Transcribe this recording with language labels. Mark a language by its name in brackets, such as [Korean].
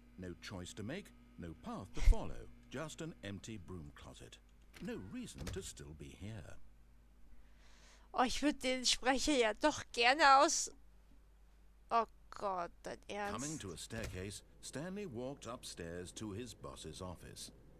[English] No choice to make, no path to follow, just an empty broom closet. No reason to still be here. [German] Oh, ich würde den Sprecher ja doch gerne aus... Oh Gott, dein Ernst. [English] Coming to a staircase, Stanley walked upstairs to his boss's office.